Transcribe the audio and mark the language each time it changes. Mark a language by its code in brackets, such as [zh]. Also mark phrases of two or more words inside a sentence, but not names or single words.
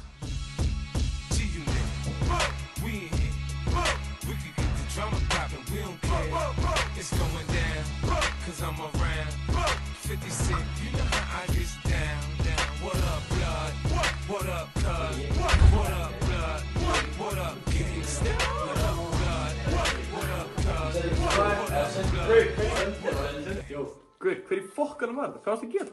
[en] It's going down, cause I'm around 50 Cent, you know how I get down. What up, blood? What up, cuz? What up, blood? What up, gangsta? What up, blood? What up, cuz? What up, blood? Yo, Greg, [is] hver í fokkanum var þetta? Hvað varst að gera?